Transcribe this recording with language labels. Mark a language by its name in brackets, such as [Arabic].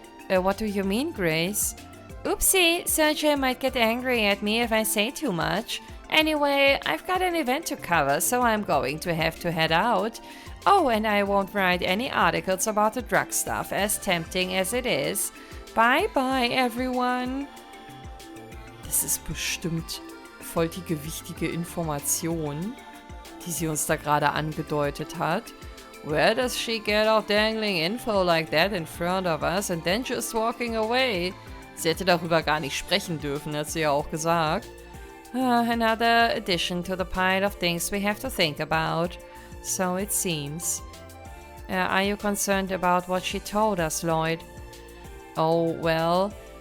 [English] What do you mean, Grace? Oopsie, Sergey might get angry at me if I say too much. Anyway, I've got an event to cover, so I'm going to have to head out. Oh, and I won't write any articles about the drug stuff, as tempting as it is. Bye-bye, everyone. [German] Das ist bestimmt voll die gewichtige Information, die sie uns da gerade angedeutet hat. [English] Where does she get out dangling info like that in front of us and then just walking away? [German] Sie hätte darüber gar nicht sprechen dürfen, hat sie ja auch gesagt. [English] Another addition to the pile of things we have to think about. So it seems. Are you concerned about what she told us, Lloyd? Oh, well...